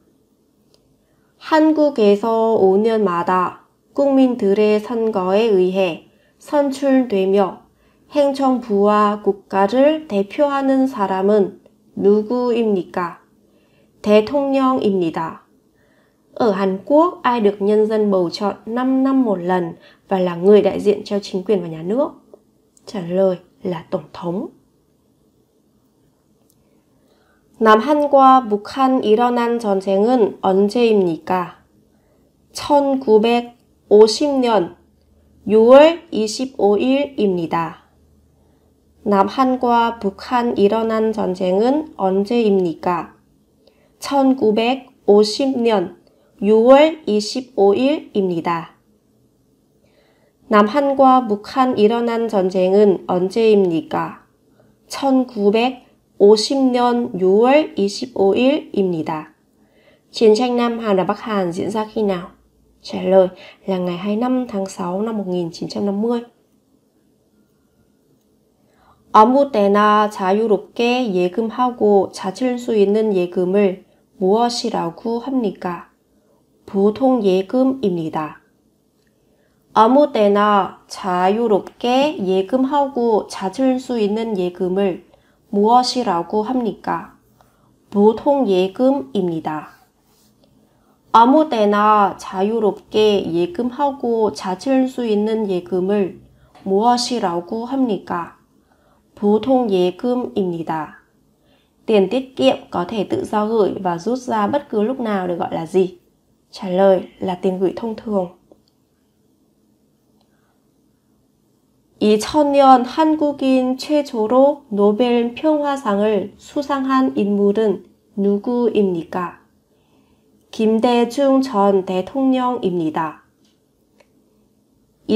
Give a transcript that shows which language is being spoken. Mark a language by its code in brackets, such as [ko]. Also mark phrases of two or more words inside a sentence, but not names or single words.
[ko] 한국에서 5년마다 국민들의 선거에 의해 선출되며 행정부와 국가를 대표하는 사람은 누구입니까? 대통령입니다. [vi] Ở Hàn Quốc, ai được nhân dân bầu chọn 5 năm một lần và là người đại diện cho chính quyền và nhà nước? Trả lời là Tổng thống. [ko] 남한과 북한 일어난 전쟁은 언제입니까? 1950년 6월 25일입니다. 남한과 북한 일어난 전쟁은 언제입니까? 1950년 6월 25일입니다. 남한과 북한 일어난 전쟁은 언제입니까? 1950년 6월 25일입니다. [vi] Chiến tranh Nam Hàn và Bắc Hàn diễn ra khi nào? Trả lời là ngày 25 tháng 6 năm 1950. [ko] 아무 때나 자유롭게 예금하고 찾을 수 있는 예금을 무엇이라고 합니까? 보통예금입니다. 아무 때나 자유롭게 예금하고 찾을 수 있는 예금을 무엇이라고 합니까? 보통예금입니다. 아무 때나 자유롭게 예금하고 찾을 수 있는 예금을 무엇이라고 합니까? 보통예금입니다. [vi] Tiền tiết kiệm có thể tự do gửi và rút ra bất cứ lúc nào được gọi là gì? Trả lời là tiền gửi thông thường. [ko] 2000년 한국인 최초로 노벨 평화상을 수상한 인물은 누구입니까? 김대중 전 대통령입니다.